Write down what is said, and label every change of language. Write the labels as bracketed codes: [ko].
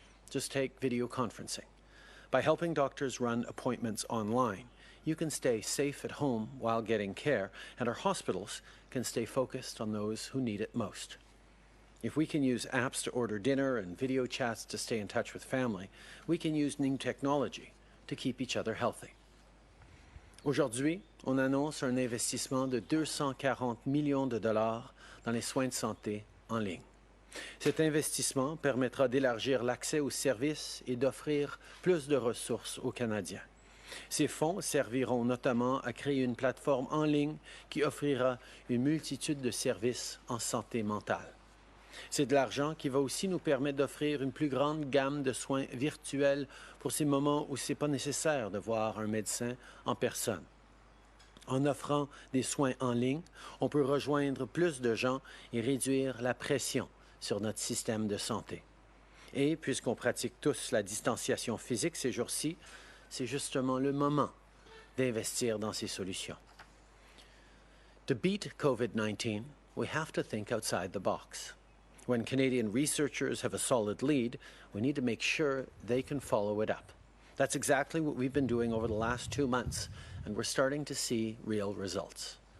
[en] Just take video conferencing. By helping doctors run appointments online, you can stay safe at home while getting care, and our hospitals can stay focused on those who need it most. If we can use apps to order dinner and video chats to stay in touch with family, we can use new technology to keep each other healthy. [fr] Aujourd'hui, on annonce un investissement de 240 millions de dollars dans les soins de santé en ligne. Cet investissement permettra d'élargir l'accès aux services et d'offrir plus de ressources aux Canadiens. Ces fonds serviront notamment à créer une plateforme en ligne qui offrira une multitude de services en santé mentale. C'est de l'argent qui va aussi nous permettre d'offrir une plus grande gamme de soins virtuels pour ces moments où ce n'est pas nécessaire de voir un médecin en personne. En offrant des soins en ligne, on peut rejoindre plus de gens et réduire la pression sur notre système de santé. Et puisqu'on pratique tous la distanciation physique ces jours-ci, c'est justement le moment d'investir dans ces solutions. [en] To beat COVID-19, we have to think outside the box. When Canadian researchers have a solid lead, we need to make sure they can follow it up. That's exactly what we've been doing over the last 2 months, and we're starting to see real results.